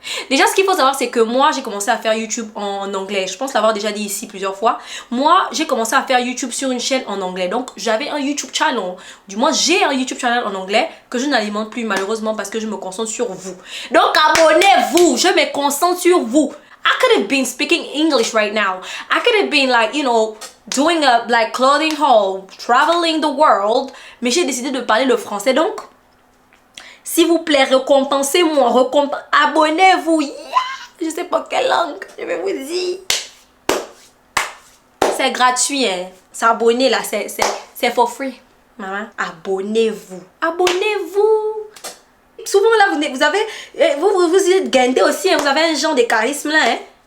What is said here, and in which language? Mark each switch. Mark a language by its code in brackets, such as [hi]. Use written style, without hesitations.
[fr] Déjà, ce qu'il faut savoir, c'est que moi, j'ai commencé à faire YouTube en anglais. Je pense l'avoir déjà dit ici plusieurs fois. Moi, j'ai commencé à faire YouTube sur une chaîne en anglais. Donc, j'avais un YouTube channel. Du moins, j'ai un YouTube channel en anglais que je n'alimente plus malheureusement parce que je me concentre sur vous. Donc, abonnez-vous. Je me concentre sur vous. [en] I could have been speaking English right now. I could have been like, you know, doing a like clothing haul, traveling the world. [fr] Mais j'ai décidé de parler le français. Donc, s'il vous plaît, récompensez-moi. Abonnez-vous. Yeah! Je sais pas quelle langue. Je vais vous dire. C'est gratuit, hein. S'abonner là, c'est [en] for free. [fr] Maman, abonnez-vous. Abonnez-vous. Souvent là, vous êtes gâté aussi, hein, vous avez un genre de charisme là, hein.